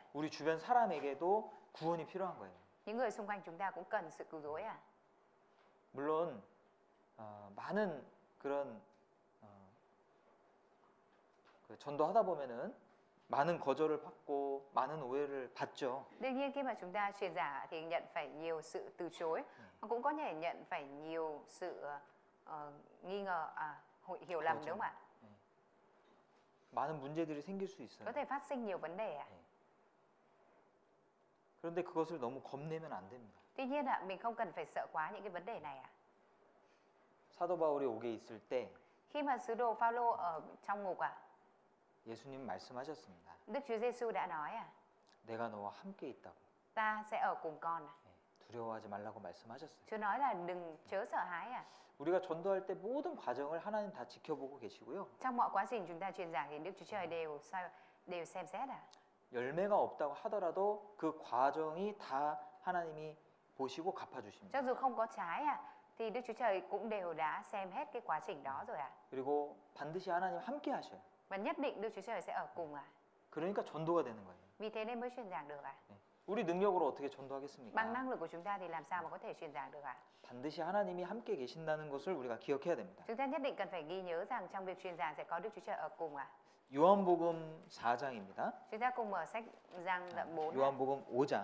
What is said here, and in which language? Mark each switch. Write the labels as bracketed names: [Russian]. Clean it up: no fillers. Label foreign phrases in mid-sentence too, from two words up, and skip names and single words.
[Korean] 우리 주변 사람에게도 구원이 필요한 거예요. [Vietnamese] Những người xung quanh chúng ta cũng cần sự cứu rỗi ạ. [Korean] 물론 많은 그런 그 전도하다 보면은 많은 거절을 받고 많은 오해를 받죠. [Vietnamese] Đương nhiên khi mà chúng ta truyền giả thì nhận phải nhiều sự từ chối, mà cũng có thể nhận phải nhiều sự nghi ngờ, hiểu lầm đúng không ạ? [Korean] 많은 문제들이 생길 수 있어요. [Vietnamese] Có thể phát sinh nhiều vấn đề ạ. [Korean] 그런데 그것을 너무 겁내면 안 됩니다. [Vietnamese] Tuy nhiên mình không cần phải sợ quá những cái vấn đề này ạ. [Korean] 사도 바울이 옥에 있을 때 [Vietnamese] Khi mà sứ đồ Phaolô ở trong ngục [Korean] 예수님 말씀하셨습니다. [Vietnamese] Đức Chúa Giêsu đã nói [Korean] 내가 너와 함께 있다고. [Vietnamese] ta sẽ ở cùng con. [Korean] 두려워하지 말라고 말씀하셨어요. [Vietnamese] Chúa nói là đừng chớ sợ hãi [Korean] 우리가 전도할 때 모든 과정을 하나님 다 지켜보고 계시고요. [Vietnamese] Trong mọi quá trình chúng ta truyền giảng thì Đức Chúa Trời đều xem xét [Korean] 열매가 없다고 하더라도 그 과정이 다 하나님이 보시고 갚아주십니다. [Vietnamese] Cho dù không có trái thì Đức Chúa Trời cũng đều đã xem hết cái quá trình đó rồi [Korean] 그리고 반드시 하나님 함께 하셔요. [Vietnamese] Và nhất định Đức Chúa Trời sẽ ở cùng [Korean] 그러니까 전도가 되는 거예요. [Vietnamese] Vì thế nên mới truyền giảng được [Korean] 우리 능력으로 어떻게 전도하겠습니까? [Vietnamese] Bằng năng lực của chúng ta thì làm sao mà có thể truyền giảng được [Korean] 반드시 하나님이 함께 계신다는 것을 우리가 기억해야 됩니다. [Vietnamese] Chúng ta nhất định cần phải ghi nhớ rằng trong việc truyền giảng sẽ có Đức Chúa Trời ở cùng [Korean] 요한복음 4장입니다. [Vietnamese] Chúng ta cùng mở sách Giăng đoạn 4 [Korean] 요한복음 5장